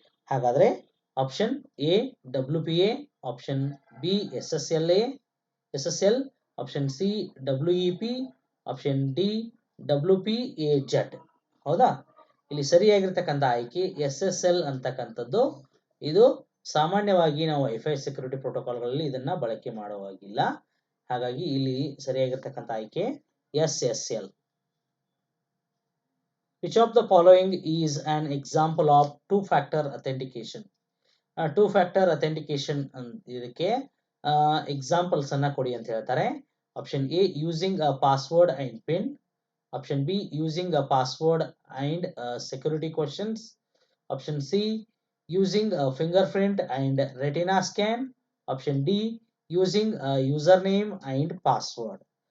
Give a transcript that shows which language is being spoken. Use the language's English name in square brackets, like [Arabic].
[Kannada] ಹಾಗಾದ್ರೆ option A WPA, option B SSL, option C WEP, option D WPAZ. ಹೌದಾ, ಇಲ್ಲಿ ಸರಿಯಾಗಿರ್ತಕ್ಕಂಥ ಆಯ್ಕೆ SSL ಅಂತಕ್ಕಂಥದ್ದು. ಇದು ಸಾಮಾನ್ಯವಾಗಿ ನಾವು ವೈಫೈ ಸೆಕ್ಯೂರಿಟಿ ಪ್ರೋಟೋಕಾಲ್ಗಳಲ್ಲಿ ಇದನ್ನ ಬಳಕೆ ಮಾಡುವಾಗಿಲ್ಲ. ಹಾಗಾಗಿ ಇಲ್ಲಿ ಸರಿಯಾಗಿರ್ತಕ್ಕಂಥ ಆಯ್ಕೆ SSL. [English] Which of the following is an example of two-factor authentication? [Kannada] Two-factor authentication ಇದಕ್ಕೆ ಎಕ್ಸಾಂಪಲ್ಸ್ ಅನ್ನ ಕೊಡಿ ಅಂತ ಹೇಳ್ತಾರೆ. [English] Option A using a password and pin, option B using a password and security questions, option C using a fingerprint and retina scan, option D using a user name and password.